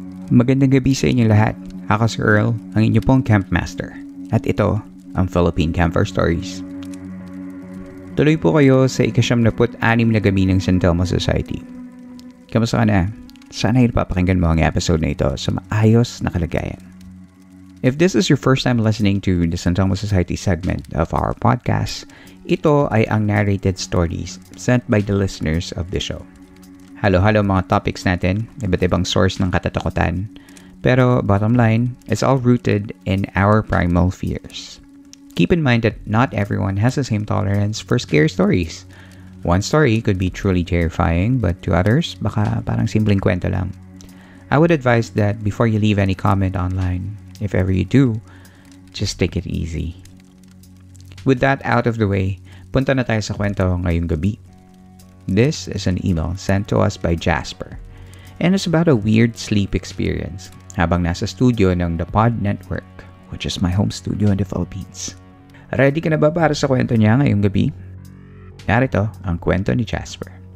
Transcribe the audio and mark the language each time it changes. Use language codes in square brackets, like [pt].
[tl] Magandang gabi sa inyo lahat. Ako si Earl, ang inyo pong Campmaster. At ito, ang Philippine Campfire Stories. Tuloy po kayo sa ika-76 na gabi ng San Telmo Society. Kamusta ka na? Sana ay napapakinggan mo ang episode na ito sa maayos na kalagayan. [en] If this is your first time listening to the San Telmo Society segment of our podcast, [tl] ito ay ang [en] narrated stories sent by the listeners of the show. [tl] Halo-halo mga topics natin, iba't ibang source ng katatakutan. [en] Pero bottom line, it's all rooted in our primal fears. Keep in mind that not everyone has the same tolerance for scary stories. One story could be truly terrifying, but to others, [tl] baka parang simpleng kwento lang. [en] I would advise that before you leave any comment online, if ever you do, just take it easy. With that out of the way, [tl] punta na tayo sa kwento ngayong gabi. [en] This is an email sent to us by Jasper, and it's about a weird sleep experience [tl] habang nasa [en] studio ng The Pod Network, which is my home studio in the Philippines. [tl] Ready ka na ba para sa kwento niya ngayong gabi? Narito ang kwento ni Jasper.